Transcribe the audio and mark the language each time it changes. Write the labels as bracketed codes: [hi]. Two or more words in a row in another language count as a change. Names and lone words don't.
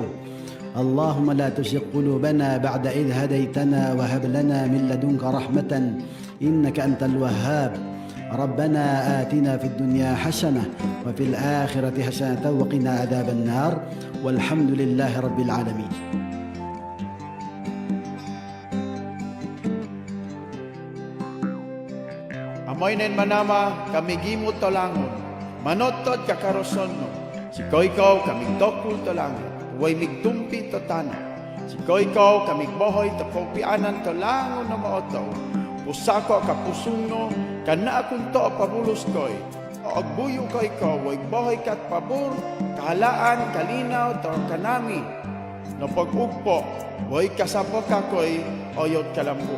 [ar] اللهم لا تزغ قلوبنا بعد إذ هديتنا وهب لنا من لدنك رحمة إنك أنت الوهاب. ربنا آتنا في الدنيا حسنة وفي الآخرة حسنة وقنا عذاب النار والحمد لله رب العالمين. [mbt] Amoy nen manama kami gimot tolangon, manotod kakaroson no, si koikaw kaming dokul tolangon, way migtumpi to tano, si koikaw kaming bohoy to kopianan tolangon na maotaw, pusako kapusong no, kana akong to pabulos koy, o agbuyo koikaw, way bohoy kat pabor, kahalaan, kalinaw, to kanami, no pag-ugpo, way kasapok kakoy, oyot kalambo.